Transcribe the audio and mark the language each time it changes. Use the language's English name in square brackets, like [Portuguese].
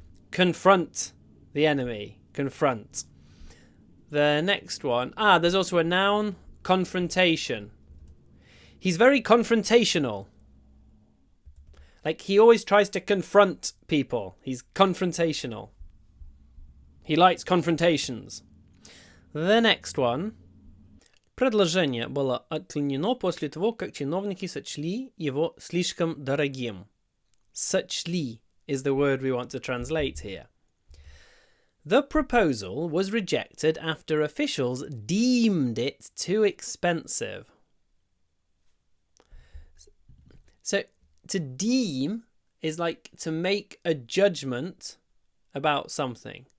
[English] Confront the enemy. Confront. The next one. There's also a noun. Confrontation. He's very confrontational. Like, he always tries to confront people. He's confrontational. He likes confrontations. The next one. [Russian] Предложение было отклонено после того, как чиновники сочли его слишком дорогим. [English] Сочли is the word we want to translate here. The proposal was rejected after officials deemed it too expensive. So, to deem is like to make a judgment about something.